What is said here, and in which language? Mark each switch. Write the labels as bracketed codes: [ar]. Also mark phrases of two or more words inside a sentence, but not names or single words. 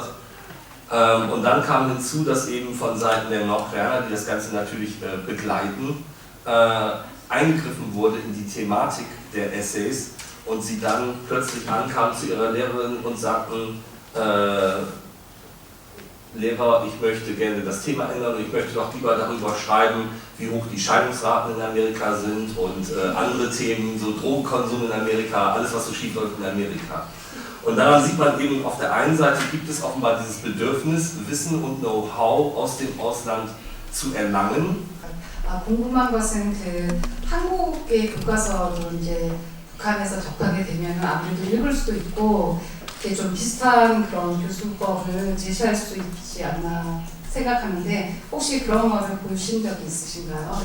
[de] Und dann kam hinzu, dass eben von Seiten der Nordkoreaner, die das Ganze natürlich begleiten, eingegriffen wurde in die Thematik der Essays und sie dann plötzlich ankamen zu ihrer Lehrerin und sagten, Lehrer, ich möchte gerne das Thema ändern und ich möchte doch lieber darüber schreiben, wie hoch die Scheidungsraten in Amerika sind und andere Themen, so Drogenkonsum in Amerika, alles was so schief läuft in Amerika. Und daran sieht man eben, auf der einen Seite gibt es offenbar dieses Bedürfnis, Wissen und Know-how aus dem Ausland zu erlangen. [ko] 궁금한 것은 그 한국의 교과서로 이제 북한에서 접하게 되면 아무래도 읽을 수도 있고 이렇게 좀 비슷한 그런 교수법을 제시할 수 있지 않나 생각하는데 혹시 그런 것을 보신 적이 있으신가요?